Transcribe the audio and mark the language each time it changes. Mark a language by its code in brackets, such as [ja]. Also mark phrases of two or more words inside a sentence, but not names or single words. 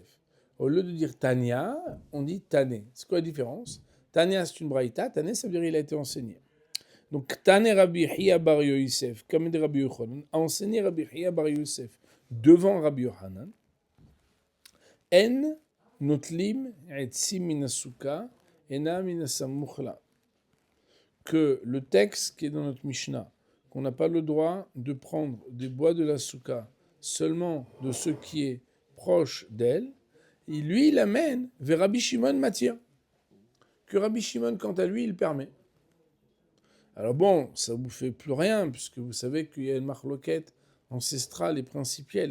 [fr] Au lieu de dire Tania, on dit Tane. C'est quoi la différence ? Tania, c'est une braïta. Tane, ça veut dire qu'il a été enseigné. Donc, Tane Rabbi Hiya Bar Yosef, comme dit Rabbi Yochanan, a enseigné Rabbi Hiya Bar Yosef devant Rabbi Yochanan. [he] אין נוטלין עצים מן הסוכה אלא מן הסמוכה לה. [fr] Que le texte qui est dans notre Mishnah, qu'on n'a pas le droit de prendre des bois de la souka seulement de ce qui est proche d'elle, et lui, il amène vers Rabbi Shimon Matir. Que Rabbi Shimon, quant à lui, il permet. Alors bon, ça ne vous fait plus rien, puisque vous savez qu'il y a une marloquette ancestrale et principielle.